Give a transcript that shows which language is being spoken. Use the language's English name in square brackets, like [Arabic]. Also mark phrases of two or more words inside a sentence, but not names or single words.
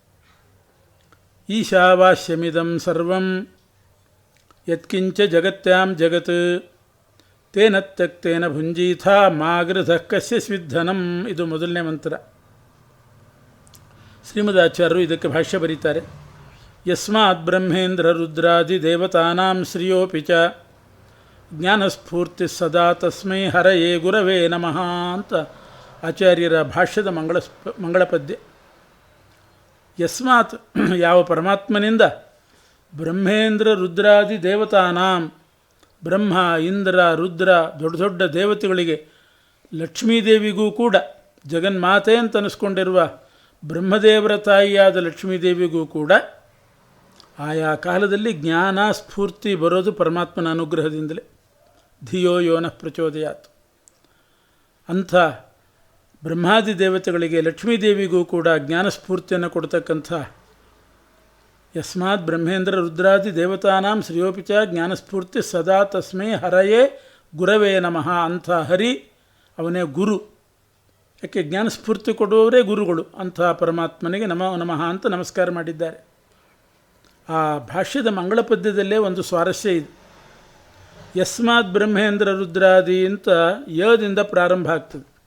[Sanskrit] ಈಶಾವಾಸ್ಯಮಿದಂ ಸರ್ವಂ ಯತ್ಕಿಂಚ ಜಗತ್ಯಾಂ ಜಗತ್ ತೇನ ತ್ಯಕ್ತೇನ ಭುಂಜೀಥ ಮಾಗೃಧ ಕಸ್ಯ ಸ್ವಿಧನಂ. [Kannada] ಇದು ಮೊದಲನೇ ಮಂತ್ರ. ಶ್ರೀಮದಾಚಾರ್ಯರು ಇದಕ್ಕೆ ಭಾಷ್ಯ ಬರೀತಾರೆ. [Sanskrit] ಯಸ್ಮಾತ್ ಬ್ರಹ್ಮೇಂದ್ರ ರುದ್ರಾದಿ ದೇವತಾನಾಂ ಶ್ರಿಯೋಪಿ ಚ ಜ್ಞಾನಸ್ಫೂರ್ತಿ ಸದಾ ತಸ್ಮೈ ಹರಯೇ ಗುರವೇ ನಮಃ [Kannada] ಅಂತ ಆಚಾರ್ಯರ ಭಾಷ್ಯದ ಮಂಗಳ ಪದ್ಯ. ಯಸ್ಮಾತ್, ಯಾವ ಪರಮಾತ್ಮನಿಂದ, [Sanskrit] ಬ್ರಹ್ಮೇಂದ್ರ ರುದ್ರಾದಿ ದೇವತಾನಾಂ, [Kannada] ಬ್ರಹ್ಮ, ಇಂದ್ರ, ರುದ್ರ, ದೊಡ್ಡ ದೊಡ್ಡ ದೇವತೆಗಳಿಗೆ, ಲಕ್ಷ್ಮೀದೇವಿಗೂ ಕೂಡ, ಜಗನ್ಮಾತೆ ಅಂತ ಅನಿಸ್ಕೊಂಡಿರುವ ಬ್ರಹ್ಮದೇವರ ತಾಯಿಯಾದ ಲಕ್ಷ್ಮೀದೇವಿಗೂ ಕೂಡ ಆಯಾ ಕಾಲದಲ್ಲಿ ಜ್ಞಾನ ಸ್ಫೂರ್ತಿ ಬರೋದು ಪರಮಾತ್ಮನ ಅನುಗ್ರಹದಿಂದಲೇ. [Sanskrit] ಧಿಯೋ ಯೋನಃ ಪ್ರಚೋದಯಾತ್. [Kannada] ಅಂಥ ಬ್ರಹ್ಮಾದಿ ದೇವತೆಗಳಿಗೆ, ಲಕ್ಷ್ಮೀದೇವಿಗೂ ಕೂಡ ಜ್ಞಾನಸ್ಫೂರ್ತಿಯನ್ನು ಕೊಡ್ತಕ್ಕಂಥ [Sanskrit] ಯಸ್ಮಾತ್ ಬ್ರಹ್ಮೇಂದ್ರ ರುದ್ರಾದಿ ದೇವತಾನಾಂ ಶ್ರೇಯೋಪಿ ಚ ಜ್ಞಾನಸ್ಫೂರ್ತಿ ಸದಾ ತಸ್ಮೈ ಹರಯೇ ಗುರವೇ ನಮಃ. [Kannada] ಅಂಥ ಹರಿ ಅವನೇ ಗುರು. ಯಾಕೆ ಜ್ಞಾನಸ್ಫೂರ್ತಿ ಕೊಡುವವರೇ ಗುರುಗಳು. ಅಂಥ ಪರಮಾತ್ಮನಿಗೆ [Sanskrit] ನಮೋ ನಮಃ [Kannada] ಅಂತ ನಮಸ್ಕಾರ ಮಾಡಿದ್ದಾರೆ. ಆ ಭಾಷ್ಯದ ಮಂಗಳ ಪದ್ಯದಲ್ಲೇ ಒಂದು ಸ್ವಾರಸ್ಯ ಇದೆ. [Sanskrit] ಯಸ್ಮಾತ್ ಬ್ರಹ್ಮೇಂದ್ರ ರುದ್ರಾದಿ [Kannada] ಅಂತ ಯದಿಂದ ಪ್ರಾರಂಭ ಆಗ್ತದೆ.